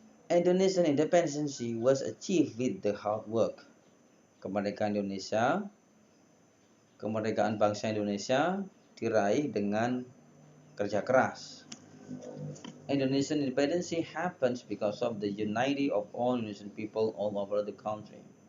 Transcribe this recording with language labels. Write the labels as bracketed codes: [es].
[en] Indonesian independence was achieved with the hard work. [id] Kemerdekaan bangsa Indonesia diraih dengan kerja keras. [en] Indonesian independence happens because of the unity of all Indonesian people all over the country.